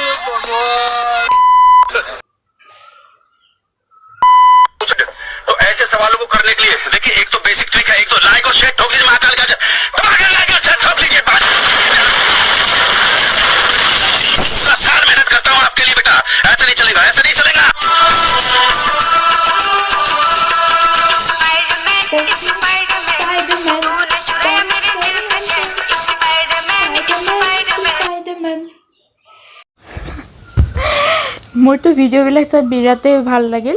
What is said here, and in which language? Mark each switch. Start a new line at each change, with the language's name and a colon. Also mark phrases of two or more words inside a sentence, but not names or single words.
Hindi: तो ऐसे सवालों को करने के लिए देखिए, एक तो बेसिक ट्रिक है, एक तो लाइक और शेयर ठोक लीजिए, महाकाल का लाइक और शेयर ठोक लीजिए। पूरा साल मेहनत करता हूँ आपके लिए बेटा, ऐसा नहीं चलेगा, ऐसा नहीं चलेगा।
Assamese: মোৰতো ভিডিঅ'বিলাক চাই বিৰাটেই ভাল লাগিল।